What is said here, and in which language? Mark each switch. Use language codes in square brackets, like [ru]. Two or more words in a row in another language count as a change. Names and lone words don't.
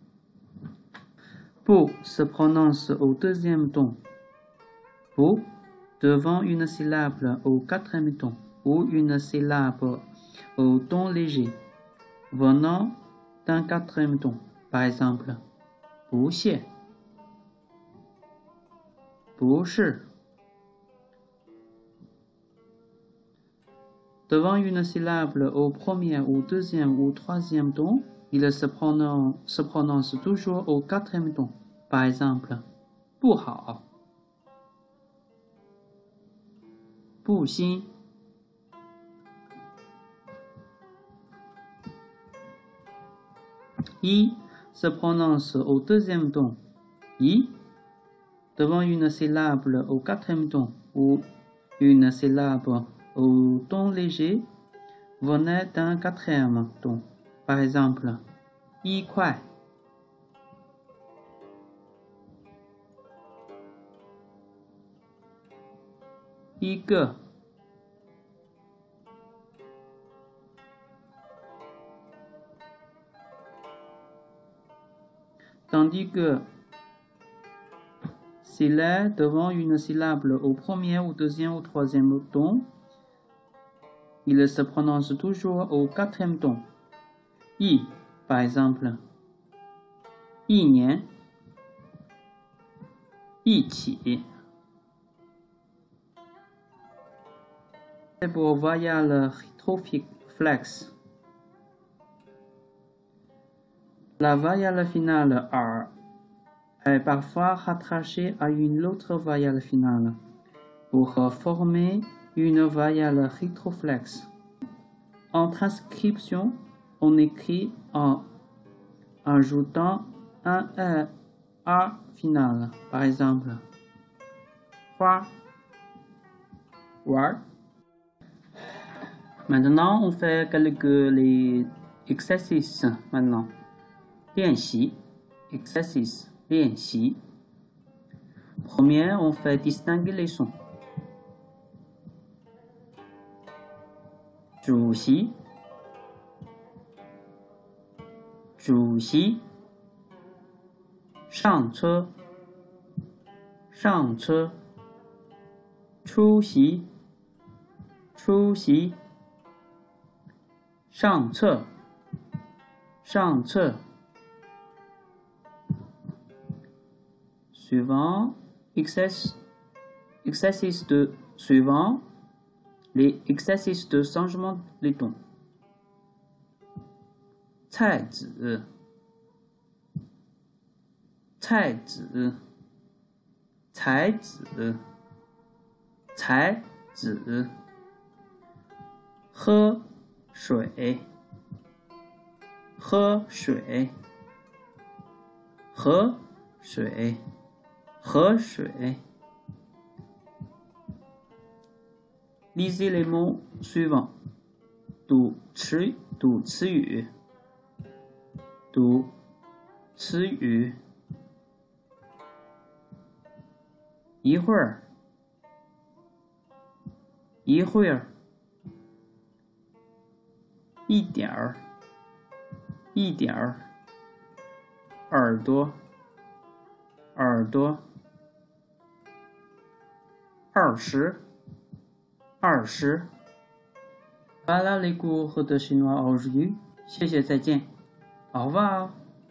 [fr] Bu se prononce au deuxième ton. Bu devant une syllabe au quatrième ton ou une syllabe au ton léger venant d'un quatrième ton. Par exemple, [zh] 不屑, 不是. [fr] Devant une syllabe au premier ou deuxième ou troisième ton, il se prononce toujours au quatrième ton. Par exemple, [zh] 不好, 不新. [fr] I se prononce au deuxième ton. I, devant une syllabe au quatrième ton ou une syllabe au ton léger venait d'un quatrième ton. Par exemple, [zh] 一块, 一个. [fr] Tandis que s'il est devant une syllabe au premier ou deuxième ou troisième ton, il se prononce toujours au quatrième ton. I, par exemple, [zh] 一年, 一起. [fr] C'est pour voyelle rétroflexe. La voyelle finale R est parfois rattachée à une autre voyelle finale pour former une voyelle rétroflexe. En transcription, on écrit en ajoutant un A final. Par exemple, 花, war. Maintenant, on fait les exercices. Maintenant, 练习 exercice 练习 Premier, on fait distinguer les sons. [zh] 主席主席上车上车出席出席上厕上厕 Suivant [fr] exercice de suivant les exercices de changement les tons. [zh] 菜籽菜籽才子才子喝水喝水河水河水 [fr] Lisez les mots suivants. [zh] 读词语读词语一会儿一会儿一点儿一点儿耳朵耳朵20 [fr] Voilà les cours de chinois aujourd'hui. [zh] 谢谢再见。 [fr] Au revoir.